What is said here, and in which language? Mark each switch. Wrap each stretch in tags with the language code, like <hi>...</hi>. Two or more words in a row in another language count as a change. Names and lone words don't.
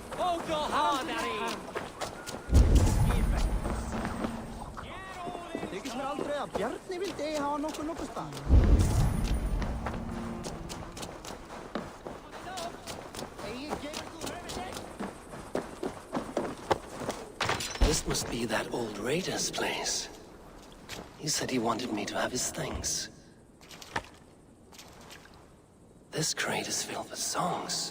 <is>Þykist mér aldrei að Bjarni vildi eigi hafa nokkuð stað.</is> <en>This must be that old raider's place. He said he wanted me to have his things. This crate is filled with songs.</en>